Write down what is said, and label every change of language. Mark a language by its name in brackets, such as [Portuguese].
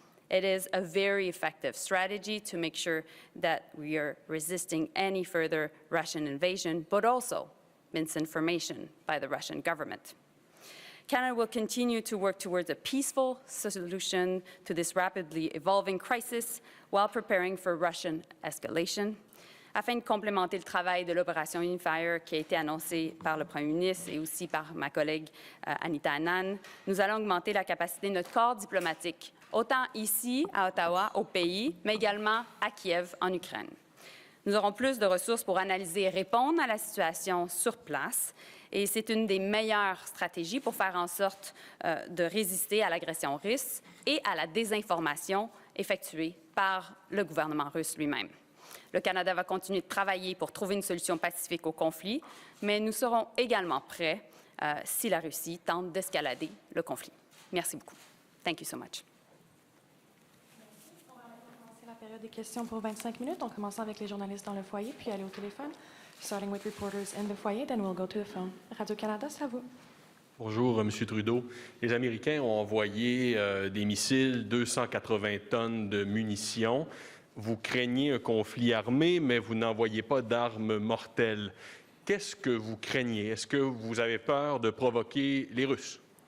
[English] It is a very effective strategy to make sure that we are resisting any further Russian invasion, but also misinformation by the Russian government. Canada will continue to work towards a peaceful solution to this rapidly evolving crisis while preparing for Russian escalation. [French] Afin de complémenter le travail de l'opération Unifier qui a été annoncée par le Premier ministre et aussi par ma collègue Anita Anand, nous allons augmenter la capacité de notre corps diplomatique, autant ici à Ottawa, au pays, mais également à Kiev, en Ukraine. Nous aurons plus de ressources pour analyser et répondre à la situation sur place. Et c'est une des meilleures stratégies pour faire en sorte de résister à l'agression russe et à la désinformation effectuée par le gouvernement russe lui-même. Le Canada va continuer de travailler pour trouver une solution pacifique au conflit, mais nous serons également prêts si la Russie tente d'escalader le conflit. Merci beaucoup. [English] Thank you so much. [French] La période des questions pour 25 minutes. On commence avec les journalistes dans le foyer, puis aller au téléphone. [English] Starting with reporters in the foyer, then we'll go to the phone. [French] Radio-Canada, c'est à vous. Bonjour, Monsieur Trudeau. Les Américains ont envoyé des missiles, 280 tonnes de munitions. Vous craignez un conflit armé, mais vous n'envoyez pas d'armes mortelles. Qu'est-ce que vous craignez? Est-ce que vous avez peur de provoquer les Russes?